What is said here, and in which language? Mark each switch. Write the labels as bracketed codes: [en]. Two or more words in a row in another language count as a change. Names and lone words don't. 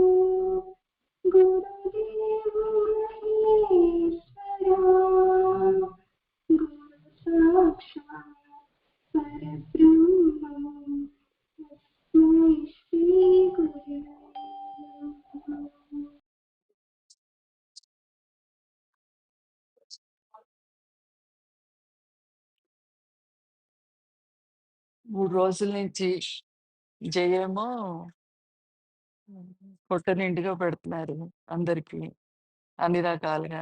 [sa] गुरुदेवो महेश्वरा गुरु साक्षात् परब्रह्मं तस्मै श्री गुरवे नमः। [te] మూడు రోజుల నుంచి జయేమో పొట్ట నిండుగా పెడుతున్నారు అందరికి అన్ని రకాలుగా.